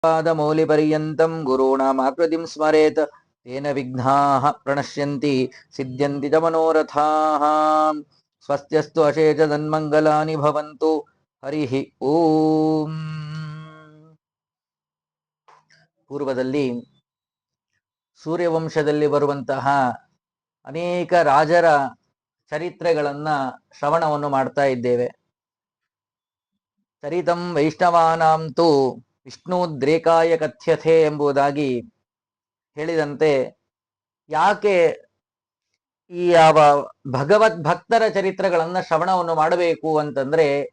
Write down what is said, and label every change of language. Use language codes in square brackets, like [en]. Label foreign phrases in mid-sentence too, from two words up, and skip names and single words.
[sa] पादमौलिपर्यन्तं गुरूणामाकृतिं स्मरेत् तेन विघ्नाः प्रणश्यन्ति सिद्ध्यन्ति च मनोरथाः। स्वस्त्यस्तु अशेषतन्मङ्गलानि भवन्तु। हरिः ಓಂ. [kn] ಪೂರ್ವದಲ್ಲಿ ಸೂರ್ಯವಂಶದಲ್ಲಿ ಬರುವಂತಹ ಅನೇಕ ರಾಜರ ಚರಿತ್ರೆಗಳನ್ನ ಶ್ರವಣವನ್ನು ಮಾಡ್ತಾ ಇದ್ದೇವೆ. [sa] चरितं वैष्णवानान्तु विष्णुद्रेकाय कथ्यते [kn] ಎಂಬುದಾಗಿ ಹೇಳಿದಂತೆ, ಯಾಕೆ ಈ ಯಾವ ಭಗವದ್ ಭಕ್ತರ ಚರಿತ್ರೆಗಳನ್ನ ಶ್ರವಣವನ್ನು ಮಾಡಬೇಕು ಅಂತಂದ್ರೆ,